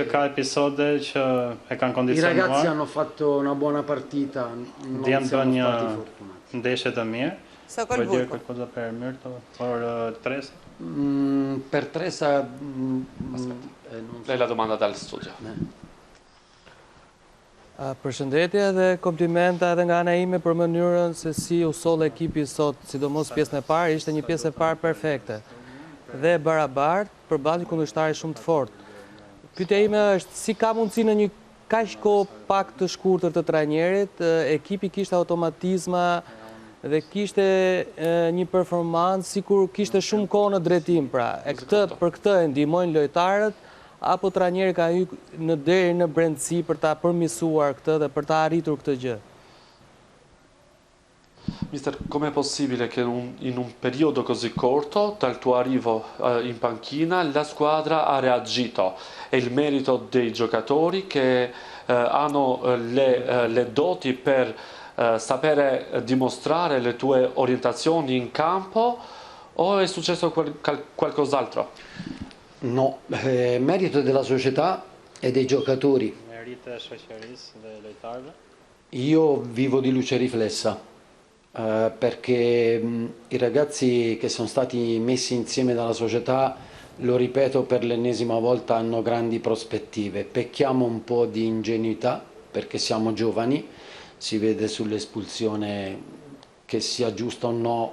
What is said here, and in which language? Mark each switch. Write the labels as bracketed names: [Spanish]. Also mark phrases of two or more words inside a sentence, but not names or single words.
[Italian] I ragazzi hanno fatto una buona partita, non siamo stati fortunati. Vuoi dire qualcosa per Mirta o per Teresa? Per Teresa non Lei la domanda dal studio. [Albanian] Përshëndetje dhe komplimenta edhe nga ana ime për mënyrën se si u soll ekipi sot, sidomos pjesën e parë, ishte një pjesë e parë perfekte dhe barabartë përballë kundërshtarit shumë të fortë. Pyetja ime është si ka mundësi në një kaq kohë pak të shkurtër të trajnerit, ekipi kishte automatizma dhe kishte një performancë sikur kishte shumë kohë në drejtim, pra. Për këtë e ndihmojnë lojtarët apo trajneri ka hyrë deri në brendësi për ta përmirësuar këtë dhe për ta arritur këtë gjë? [Italian] Mister, com'è possibile che in un periodo così corto, dal tuo arrivo in panchina, la squadra ha reagito? È il merito dei giocatori che hanno le doti per sapere dimostrare le tue orientazioni in campo o è successo qualcos'altro? No, merito della società e dei giocatori. [Albanian] Merito shoqërisë dhe lojtarëve. [Italian] Io vivo di luce riflessa perché i ragazzi che sono stati messi insieme dalla società, lo ripeto per l'ennesima volta, hanno grandi prospettive. Pecchiamo un po' di ingenuità perché siamo giovani, si vede sull'espulsione che sia giusto o no.